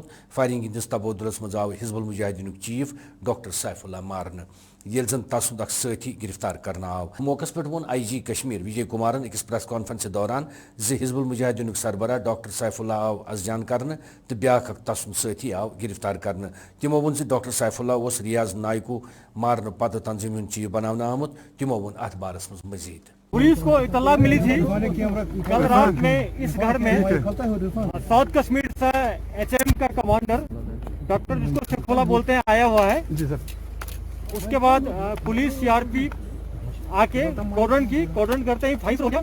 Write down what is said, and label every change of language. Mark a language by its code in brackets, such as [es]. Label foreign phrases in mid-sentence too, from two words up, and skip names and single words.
[ks] فایرنگ ہٕنٛدِس تبودُلس منٛز آو حزب المجاہدینُک چیف ڈاکٹر سیف اللہ مارنہٕ ییٚلہِ زن تسُنٛد اکھ سٲتھی گرفتار کرنہٕ آو موقعس پٮ۪ٹھ ووٚن آئی جی کشمیر وجے کمارن أکِس پریس کانفرنسہِ دوران زِ حزب المجاہدینُک سربراہ ڈاکٹر سیف اللہ آو اذجان کرنہٕ تہٕ بیٛاکھ اکھ تسُنٛد سٲتھی آو گرفتار کرنہٕ تِمو ووٚن زِ ڈاکٹر سیف اللہ اوس ریاض نائکو مارنہٕ پتہٕ تنظیٖم ہُنٛد چیف بناونہٕ آمُت تِمو ووٚن اتھ بارس منٛز مزید [hi] पुलिस को इत्तला मिली थी कल रात में इस घर में साउथ कश्मीर से एचएम का कमांडर डॉक्टर जिसको सैफुल्लाह बोलते हैं आया हुआ है जी सर। उसके बाद पुलिस सीआरपी आके कॉर्डन करते ही फाइट हो गया।